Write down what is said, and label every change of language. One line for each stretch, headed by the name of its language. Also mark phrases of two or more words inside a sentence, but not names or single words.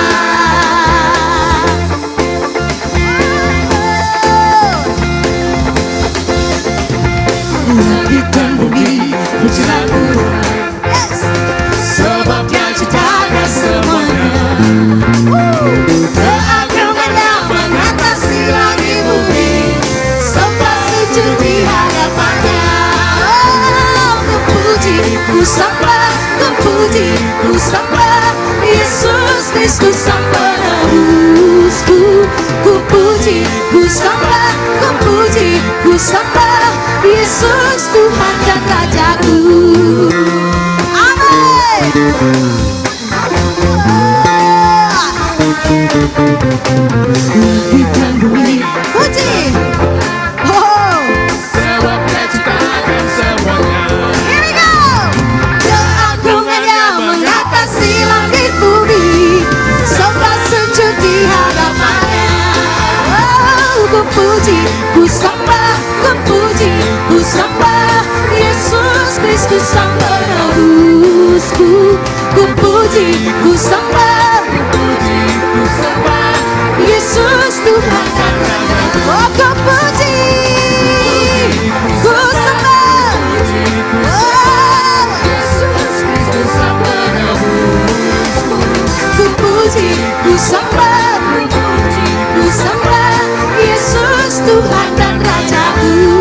Indonesian: Langit dan bumi, pujilah Tuhan. Sebab Dia ciptakan semuanya, keagungannya mengatasi langit bumi, sembah sujud di hadapannya. Ku puji, ku sembah, ku puji, ku sembah Yesus Kristus Sang Penebusku. Ku puji, ku sembah, ku puji, ku sembah Yesus Tuhan dan Rajaku. Langit dan bumi, puji. Sebab Dia ciptakan semuanya.
English: Here we go.
Indonesian: Keagungannya mengatasi langit bumi, sembah sujud di hadapannya. Ku puji, ku sembah, ku puji, ku sembah Yesus Kristus Sang Penebusku. Ku puji, ku sembah, ku puji, ku sembah Yesus Tuhan dan Rajaku. Oh, ku puji, ku sembah, oh, Yesus Kristus Sang Penebusku. Ku puji, ku sembah, ku puji, ku sembah Yesus Tuhan dan Rajaku.